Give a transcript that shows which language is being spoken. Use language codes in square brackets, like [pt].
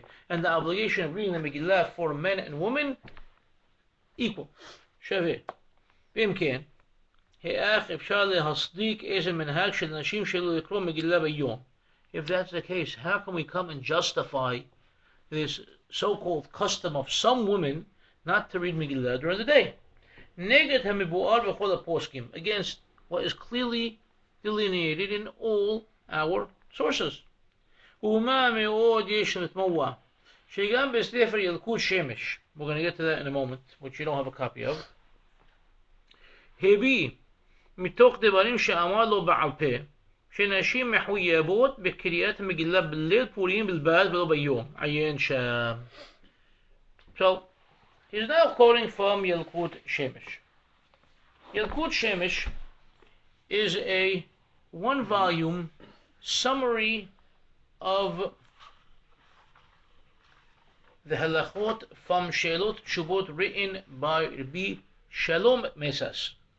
[en] And the obligation of reading the Megillah for men and women equal. [he] שווה. ואם כן, איך אפשר להצדיק איזה מנהג של נשים שלא יקראו מגילה ביום? [en] If that's the case, how can we come and justify this so-called custom of some women not to read Megillah during the day? [he] נגד המבואר בכל הפוסקים, [en] against what is clearly delineated in all our sources. ומה מאוד יש לתמוה, שגם בספר ילקוט שמש, we're going to get to that in a moment, which you don't have a copy of, הביא מתוך דברים שאמר לו בעל פה, שנשים מחויבות בקריאת המגילה בליל פורים בלבד ולא ביום. עיין שם. So, he's now quoting from Yalkut Shemesh. Yalkut Shemesh is a one-volume summary of the halachot from Sheilot Shubot written by Rabbi Shalom Mesas.